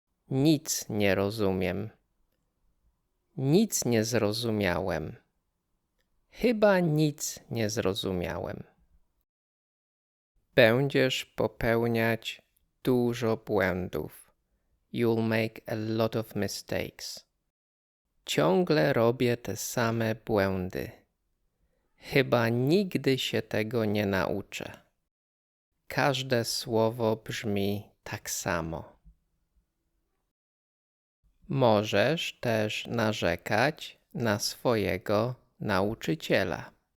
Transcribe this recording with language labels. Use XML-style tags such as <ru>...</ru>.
<pl>Nic nie rozumiem. Nic nie zrozumiałem. Chyba nic nie zrozumiałem. Będziesz popełniać dużo błędów.</pl> <en>You'll make a lot of mistakes.</en> <pl>Ciągle robię te same błędy. Chyba nigdy się tego nie nauczę. Każde słowo brzmi tak samo. Możesz też narzekać na swojego nauczyciela.</pl>